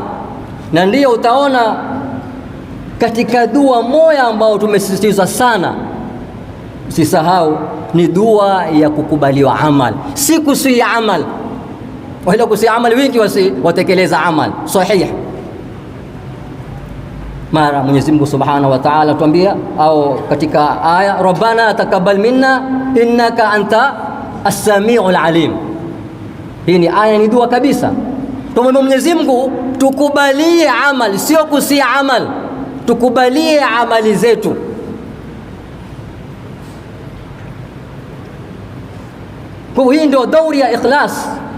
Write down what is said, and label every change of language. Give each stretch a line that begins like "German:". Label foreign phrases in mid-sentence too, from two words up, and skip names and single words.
Swahili: Na ndiyo utaona katika dua moja ambao tumesisitiza sana, usisahau, ni dua ya kukubaliwa amal, si kusihi amal. Wala kusihi amal wingi watekeleza amal sahih. Mara Mwenyezi Mungu
Arabic: سبحانه وتعالى
Swahili: tuambia, au katika aya,
Arabic: ربنا تقبل منا إنك أنت السميع العليم.
Swahili: Hii ni aya, ni dua kabisa. Tumwombe Mwenyezi Mungu tukubalie amal, sio kusihi amal, tukubalie amali zetu. Kwa hii ndio dauri ya ikhlas.